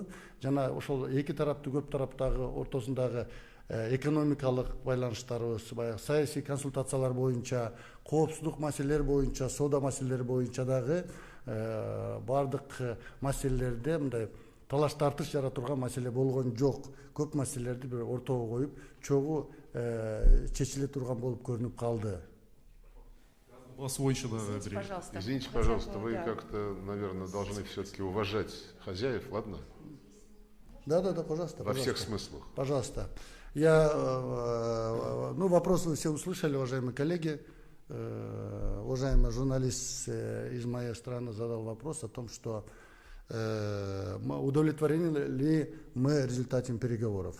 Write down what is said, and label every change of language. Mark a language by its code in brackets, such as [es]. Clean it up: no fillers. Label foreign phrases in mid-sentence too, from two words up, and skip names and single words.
[ky] Жана ошол эки тараптуу көп тараптагы ортосундагы экономикалык байланыштарыбыз, баягы саясий консультациялар боюнча, коопсуздук маселелер боюнча, соода маселелери боюнча дагы бардык маселелерде мындай талаш тартыш жаратурган маселе болгон жок. Көп маселелерди бир ортого коюп, чогуу чечиле турган болуп көрүнүп калды. [ru] Извините, пожалуйста, вы как-то, наверное, должны все-таки уважать хозяев, ладно? Да, пожалуйста. Во всех смыслах. Пожалуйста. Вопрос вы все услышали, уважаемые коллеги. Уважаемый журналист из моей страны задал вопрос о том, что удовлетворены ли мы результатом переговоров.